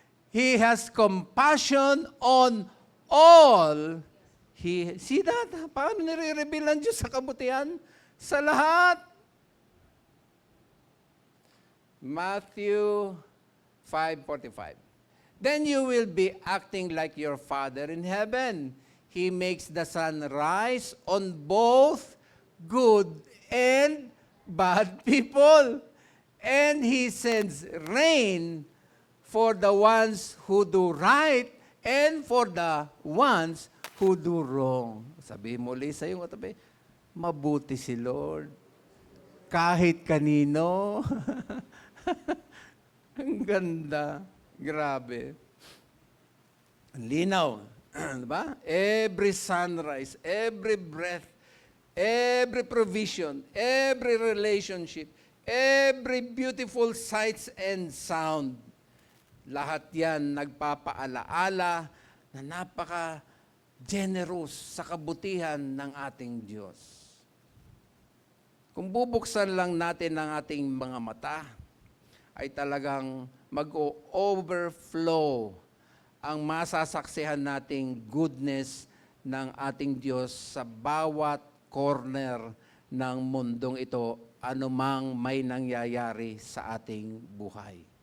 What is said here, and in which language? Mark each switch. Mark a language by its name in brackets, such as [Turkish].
[English] He has compassion on all. See that? [Filipino] Paano nire-reveal ng Diyos sa kabutihan? Sa lahat. [English] Matthew 5:45. Then you will be acting like your Father in heaven. He makes the sun rise on both good and bad people. And He sends rain for the ones who do right and for the ones who do wrong. [Filipino] Sabihin mo ulit sa iyong katabi, mabuti si Lord. Kahit kanino. Ang ganda. Grabe. Ang linaw. Diba? [English] Every sunrise, every breath, every provision, every relationship, every beautiful sights and sound. [Filipino] Lahat yan nagpapaalaala na napaka-generous sa kabutihan ng ating Diyos. Kung bubuksan lang natin ang ating mga mata, ay talagang mag-overflow ang masasaksihan nating goodness ng ating Diyos sa bawat corner ng mundong ito, anumang may nangyayari sa ating buhay.